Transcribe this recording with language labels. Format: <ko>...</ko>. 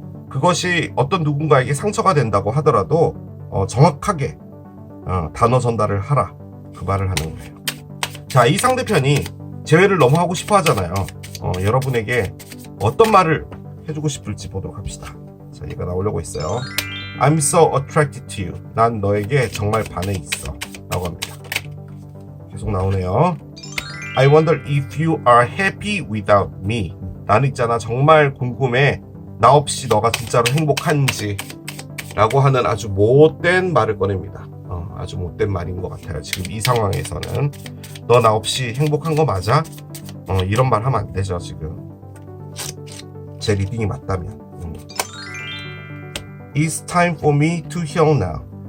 <ko>그것이 어떤 누군가에게 상처가 된다고 하더라도 정확하게 단어 전달을 하라. 그 말을 하는 거예요. 자, 이 상대편이 재회를 너무 하고 싶어 하잖아요. 여러분에게 어떤 말을 해주고 싶을지 보도록 합시다. 자, 얘가 나오려고 했어요.</ko> <en>I'm so attracted to you.</en> <ko>난 너에게 정말 반해 있어. 라고 합니다. 계속 나오네요.</ko> <en>I wonder if you are happy without me.</en> <ko>나는 있잖아 정말 궁금해. 나 없이 너가 진짜로 행복한지. 라고 하는 아주 못된 말을 꺼냅니다. 아주 못된 말인 것 같아요. 지금 이 상황에서는. 너 나 없이 행복한 거 맞아? 이런 말 하면 안 되죠, 지금. 제 리딩이 맞다면.</ko> <en>It's time for me to heal now.</en>